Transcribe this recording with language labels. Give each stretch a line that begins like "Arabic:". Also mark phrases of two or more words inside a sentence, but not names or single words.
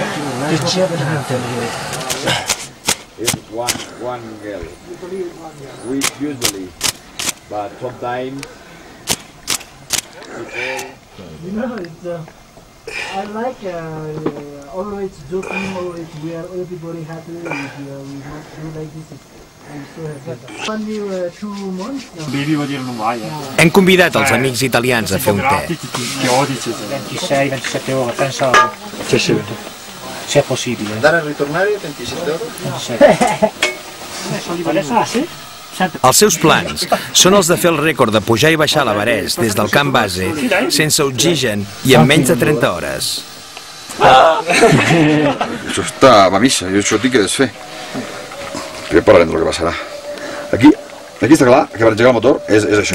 English: It's one girl. We usually, but sometimes you know, it's I like always joking, always we are everybody happy if we not do like this.
Catalan: Hem convidat els amics italians a fer un te.
Italian: 26-27 ore, penso. Se è possibile. Andare e ritornare 27 ore?
Catalan: Els seus plans són els de fer el rècord de pujar i baixar l'Everest des del camp base sense oxigen i en menys de 30 hores. Això està a missa, jo això tinc que desfer. Ja parlarem del que passarà. Aquí està clar que per engegar el motor és això.